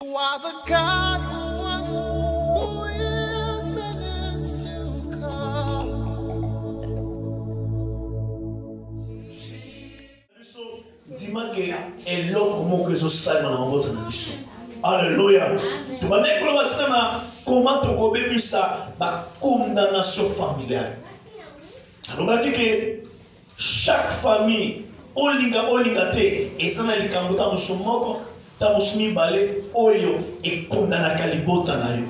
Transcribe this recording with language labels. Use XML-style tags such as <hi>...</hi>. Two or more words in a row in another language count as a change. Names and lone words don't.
<en>are the God who was, who is, and is to come.</en> <ln>Dimake eloko moko ezosalema na mabota na biso. Alléluia. Tobandeki koloba tina na koma tokobebisa</ln> <fr>bakondamnation familiale.</fr> <ln>Alobaki ke</ln> <fr>chaque famille</fr> <ln>olinga te eza na likambo ta mosu moko ta mosu mibale oyo ekondanaka libota na yo.</ln>